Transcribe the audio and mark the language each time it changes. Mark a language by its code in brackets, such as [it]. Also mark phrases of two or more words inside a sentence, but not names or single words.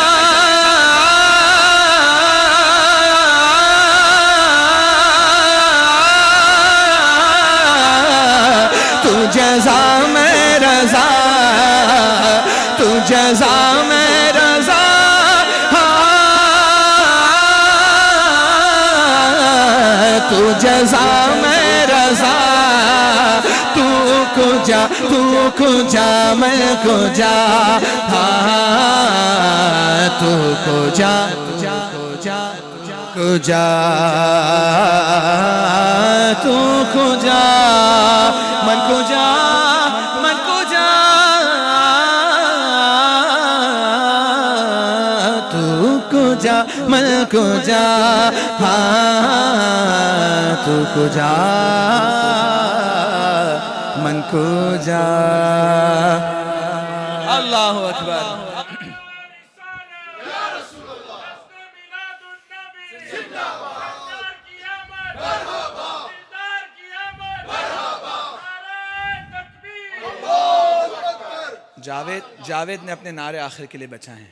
[ur] تو جزا میں رضا تو جزا میں رضا تو جزا میں رضا [fa] تو کجا میں کجا تو کجا کجا تو کجا من کجا من کجا تو کجا من کجا تو کجا من کجا [ur] اللہ اکبر جاوید نے اپنے نعرے آخر کے لیے بچائے ہیں